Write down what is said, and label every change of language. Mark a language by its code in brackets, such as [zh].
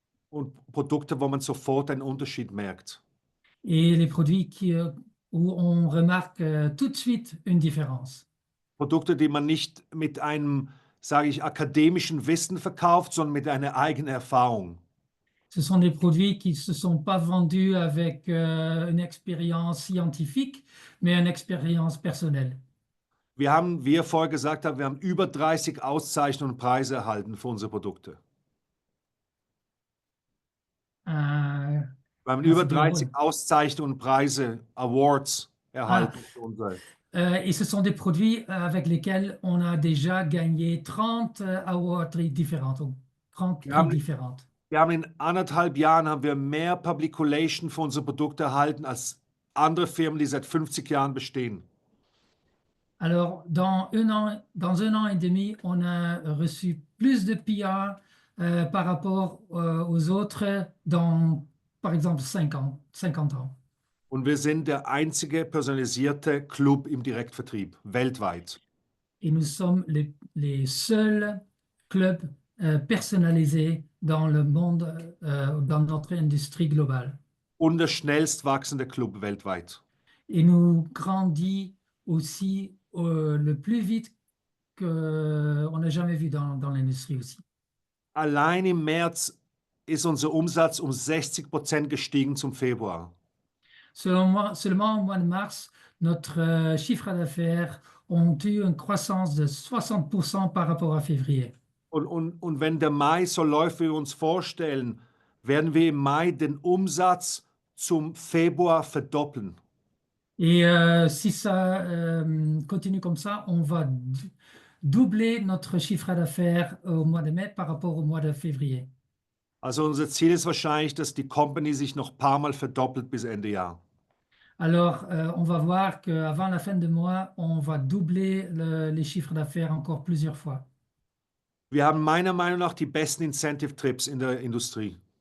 [de] Und Produkte, wo man sofort einen Unterschied merkt. [fr] et les produits où on remarque tout de suite une différence. [de] Produkte, die man nicht mit einem, sage ich, akademischen Wissen verkauft, sondern mit einer eigenen Erfahrung. [fr] Ce sont des produits qui ne se sont pas vendus avec une expérience scientifique, mais une expérience personnelle. [de] Wie wir vorher gesagt haben, wir haben über 30 Auszeichnungen und Preise erhalten für unsere Produkte. Euh, Wir haben Ja, über für die 30 Award. Auszeichnungen und Preise, Awards erhalten für unsere. [fr] et ce sont des produits avec lesquels on a déjà gagné 30 awards différents, donc 30 [de] Ja, [fr] prix différentes. [de] Wir haben in 1,5 Jahren haben wir mehr Publication für unsere Produkte erhalten als andere Firmen, die seit 50 Jahren bestehen. [fr] Alors, dans un an et demi, on a reçu plus de PR par rapport aux autres dans, par exemple, 50 ans. [de] Und wir sind der einzige personalisierte Club im Direktvertrieb weltweit. [fr] Et nous sommes les seuls clubs personnalisés dans le monde, dans notre industrie globale. [de] Und der schnellst wachsende Club weltweit. [fr] Et nous grandit aussi le plus vite qu'on n'a jamais vu dans l'industrie aussi. [de] Allein im März ist unser Umsatz um 60% gestiegen zum Februar. [fr] Seulement au mois de mars, notre chiffre d'affaires ont eu une croissance de 60% par rapport à février. [de] Und wenn der Mai so läuft, wie wir uns vorstellen, werden wir im Mai den Umsatz zum Februar verdoppeln. [fr] Et si ça continue comme ça, on va doubler notre chiffre d'affaires au mois de mai par rapport au mois de février. [de] Also unser Ziel ist wahrscheinlich, dass die Company sich noch ein paar Mal verdoppelt bis Ende Jahr. [fr] Alors, on va voir qu'avant la fin du mois, on va doubler les chiffres d'affaires encore plusieurs fois. [de] Wir haben meiner Meinung nach die besten Incentive Trips in der Industrie.